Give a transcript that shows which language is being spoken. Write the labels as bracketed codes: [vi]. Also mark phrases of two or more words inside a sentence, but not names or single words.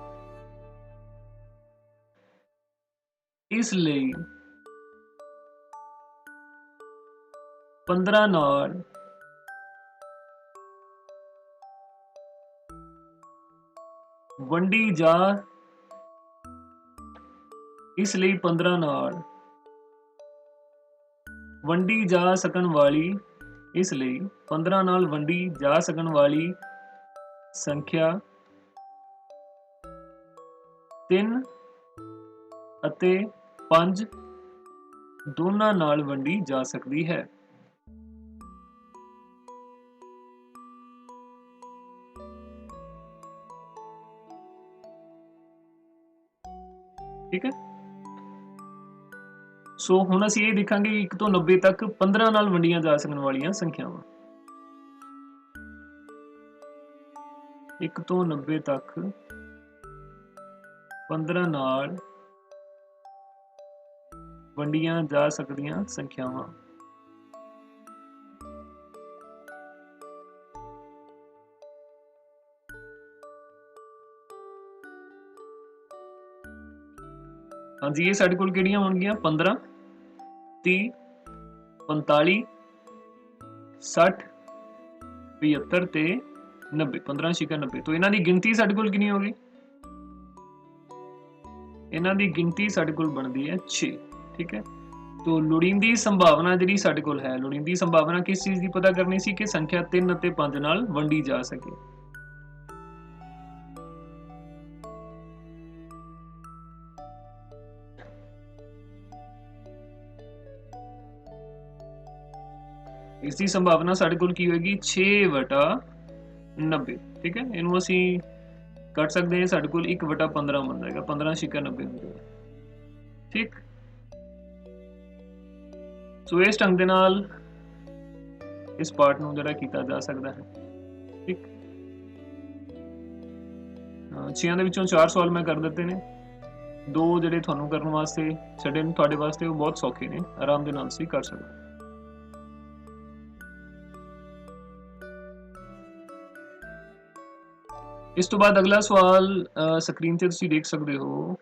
[pa] ਇਸ ਲਈ 15 ਨਾਲ ਵੰਡੀ ਜਾ, ਇਸ ਲਈ 15 ਨਾਲ ਵੰਡੀ ਜਾ ਸਕਣ ਵਾਲੀ, ਇਸ ਲਈ 15 ਨਾਲ ਵੰਡੀ ਜਾ ਸਕਣ ਵਾਲੀ ਸੰਖਿਆ 3 ਅਤੇ 5 ਦੋਨਾਂ ਨਾਲ ਵੰਡੀ ਜਾ ਸਕਦੀ ਹੈ। ਠੀਕ ਹੈ, ਸੋ ਹੁਣ ਅਸੀਂ ਯੇ ਦੇਖਾਂਗੇ 1 ਤੋਂ 90 तक 15 ਨਾਲ ਵੰਡੀਆਂ ਜਾ ਸਕਣ ਵਾਲੀਆਂ ਸੰਖਿਆਵਾਂ। 1 ਤੋਂ 90 तक 15 ਨਾਲ ਵੰਡੀਆਂ ਜਾ ਸਕਦੀਆਂ ਸੰਖਿਆਵਾਂ। ਹਾਂ ਜੀ, ਯੇ ਸਾਡੇ ਕੋਲ ਕਿਹੜੀਆਂ होणगीਆਂ 15 30 45 60 75 ਤੇ 90 15 ਛਿਕਾ 90। ਤੋ ਇਨ੍ਹਾਂ ਦੀ ਗਿਣਤੀ ਸਾਡੇ ਕੋਲ [hi] कितनी होगी? [pa] ਇਨ੍ਹਾਂ ਦੀ ਗਿਣਤੀ ਸਾਡੇ ਕੋਲ ਬਣਦੀ ਹੈ 6। ਠੀਕ ਹੈ, ਤੋ ਲੋੜੀਂਦੀ ਸੰਭਾਵਨਾ ਜਿਹੜੀ ਸਾਡੇ ਕੋਲ ਹੈ, ਲੋੜੀਂਦੀ ਸੰਭਾਵਨਾ ਕਿਸ ਚੀਜ਼ ਕੀ ਪਤਾ ਕਰਨੀ ਸੀ ਕਿ ਸੰਖਿਆ 3 ਅਤੇ 5 ਨਾਲ ਵੰਡੀ ਜਾ सके। ਇਸਕੀ ਸੰਭਾਵਨਾ ਸਾਡੇ ਕੋਲ ਕੀ ਹੋਏਗੀ 6/90। ਠੀਕ ਹੈ, ਇਨੂੰ ਅਸੀ [hi] कट सकते हैं, [pa] ਸਾਡੇ ਕੋਲ 1/15 [hi] बन जाएगा, [pa] 15 ਛਿਕਾ 90 [hi] हो जाएगा। [pa] ਠੀਕ, ਸੋ ਇਸ ਢੰਗ ਦੇ ਨਾਲ ਇਸ ਪਾਰਟ ਨੂੰ ਜਿਹੜਾ ਕੀਤਾ ਜਾ ਸਕਦਾ ਹੈ। ਠੀਕ, 6 ਦੇ ਵਿਚੋਂ 4 ਸਵਾਲ ਮੈਂ ਕਰ ਦਿੱਤੇ ਨੇ, 2 ਜਿਹੜੇ ਤੁਹਾਨੂੰ ਕਰਨ ਵਾਸਤੇ ਛੱਡੇ ਨੇ ਤੁਹਾਡੇ ਵਾਸਤੇ ਵੋ ਬਹੁਤ ਸੌਖੇ ਨੇ, ਆਰਾਮ ਦੇ ਨਾਲ ਤੁਸੀਂ ਕਰ ਸਕਦੇ। ਇਸ ਤੋ ਬਾਦ ਅਗਲਾ ਸਵਾਲ ਸਕ੍ਰੀਨ ਤੇ ਤੁਸੀਂ [hi] देख सकते हो।